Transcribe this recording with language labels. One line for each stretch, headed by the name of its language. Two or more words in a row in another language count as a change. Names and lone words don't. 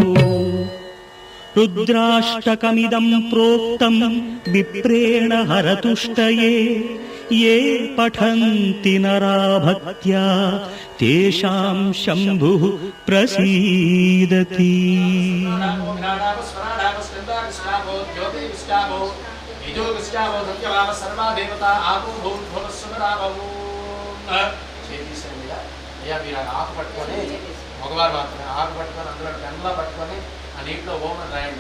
Sanskrit: रुद्राष्टकमिदं प्रोक्तं विप्रेण हरतुष्टये ये पठन्ति नरा भक्त्या तेषां शम्भुः प्रसीदति
Telugu: మగవారు మాత్రమే ఆకు పట్టుకొని అందులో గంగలా పట్టుకొని ఆ నీటిలో ఓం అని రాయండి.